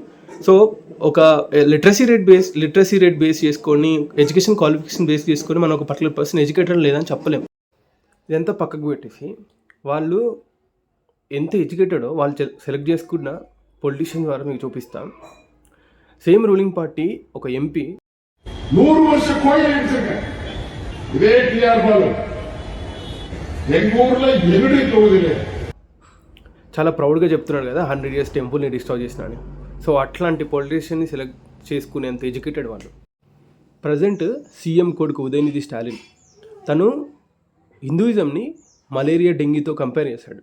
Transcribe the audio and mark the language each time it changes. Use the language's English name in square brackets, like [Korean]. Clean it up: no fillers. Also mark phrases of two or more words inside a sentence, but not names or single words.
[Telugu] సో ఒక [English] literacy rate [Telugu] బేస్ చేసుకొని, [English] education qualification [Telugu] బేస్ చేసుకొని మనం ఒక [English] particular person educated [Telugu] లేదని చెప్పలేము. ఇదంతా పక్కకు పెట్టేసి వాళ్ళు ఎంత ఎడ్యుకేటెడో వాళ్ళు సెలెక్ట్ చేసుకున్న పొలిటీషియన్ ద్వారా మీకు చూపిస్తాం. [English] same ruling party [Telugu] ఒక ఎంపీ [Tamil] 100 வருஷ கோயில் எடுத்துங்க. இதே டிஆர் பாலு எங்க ஊர்ல எங்கடி தொகுதியில [Telugu] చాలా ప్రౌడ్గా చెప్తున్నాడు కదా 100 years టెంపుల్ని డిస్ట్రాయ్ చేసినాడు. సో అట్లాంటి పొలిటీషియన్ని సెలెక్ట్ చేసుకునేంత ఎడ్యుకేటెడ్ వాళ్ళు. [English] present CM [Telugu] కొడుకు ఉదయనిధి స్టాలిన్ తను హిందూయిజంని మలేరియా, డెంగీతో కంపేర్ చేశాడు.